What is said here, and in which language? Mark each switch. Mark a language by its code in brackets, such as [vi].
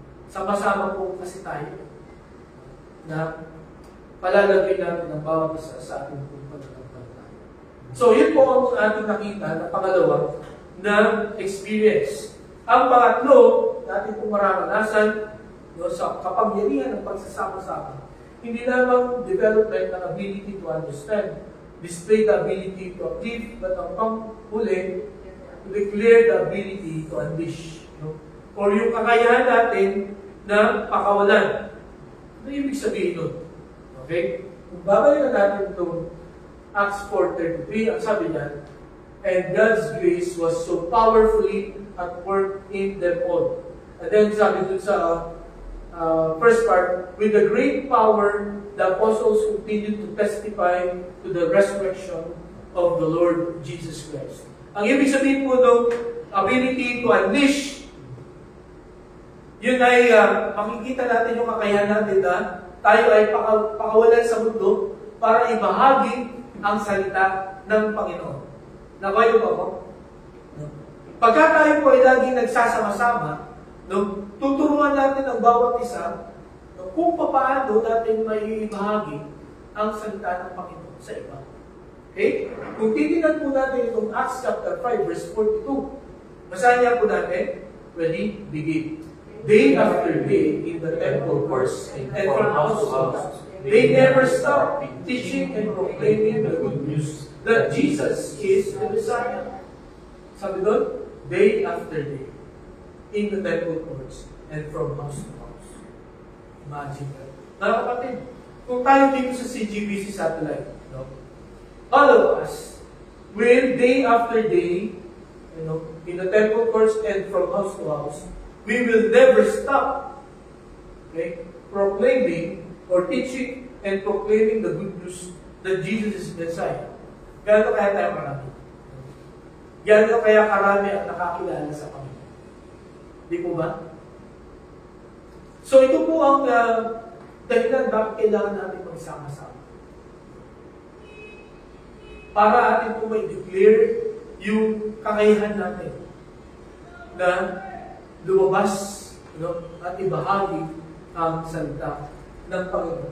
[tl] Sama-sama po kasi tayo na palalagay natin ang bawat isa sa ating pagkakampanya. So, yun po ang ating nakita na pangalawa na experience. Ang pangatlo, natin pong mararanasan sa kapangyarihan ng pagsasama-sama. Hindi lamang [en] development ng ability to understand, display the ability to uplift, but [tl] ang panghuli, [en] to declare the ability to unleash. [tl] No? Or yung kakayahan natin na pakawalan. Ano ibig sabihin nun? Okay? Kung babalikan natin itong Acts 4:33, ang sabi niya, [en] and God's grace was so powerfully at work in them all. And then [tl] sabi dun sa [en] first part, with the great power, the apostles continued to testify to the resurrection of the Lord Jesus Christ. [tl] Ang ibig sabihin po ng [en] ability to unleash, [tl] yun ay makikita natin yung kakayahan natin na tayo ay pakawalan sa mundo para ibahagi ang salita ng Panginoon. Nabayo ba po? Pagka tayo po ay laging nagsasama-sama, tuturuan natin ang bawat isa kung paano natin may ibahagi ang salita ng Panginoon sa iba. Okay? Kung titignan po natin itong Acts chapter 5 verse 42, basahin niya po natin, [en] ready, begin. Day after day in the temple courts and from house to house, they never stopped teaching and proclaiming the good news that Jesus is the Messiah. [tl] Sabi doon, [en] day after day in the temple courts and from house to house. Imagine that. [tl] Mga kapatid, kung tayo dito sa CGBC satellite, no? [en] All of us will day after day, in the temple courts and from house to house, we will never stop, okay, proclaiming or teaching and proclaiming the good news that Jesus is Messiah. [tl] Gano'n kaya tayo marami? Gano'n kaya karami ang nakakilala sa Panginoon? Di po ba? So ito po ang dahilan bakit kailangan natin magsama-sama. para atin po may declare yung kakayahan natin na lumabas, no, at ibahagi ang salita ng Panginoon.